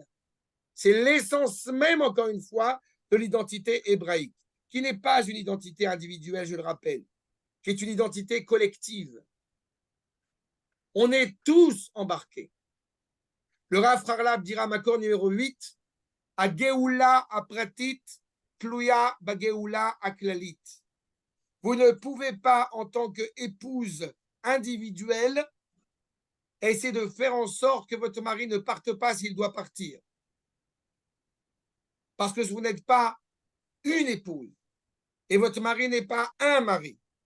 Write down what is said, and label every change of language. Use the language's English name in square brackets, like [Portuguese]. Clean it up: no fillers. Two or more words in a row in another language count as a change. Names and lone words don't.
[French] C'est l'essence même, encore une fois, de l'identité hébraïque, qui n'est pas une identité individuelle, je le rappelle, qui est une identité collective. On est tous embarqués. Le Rav Harlap dira Makor numéro 8, à [Hebrew] גאולה הפרטית תלויה בגאולה הכללית. [French] Vous ne pouvez pas, en tant qu'épouse individuelle, essayer de faire en sorte que votre mari ne parte pas s'il doit partir. Parce que vous n'êtes pas une épouse et votre mari n'est pas un mari.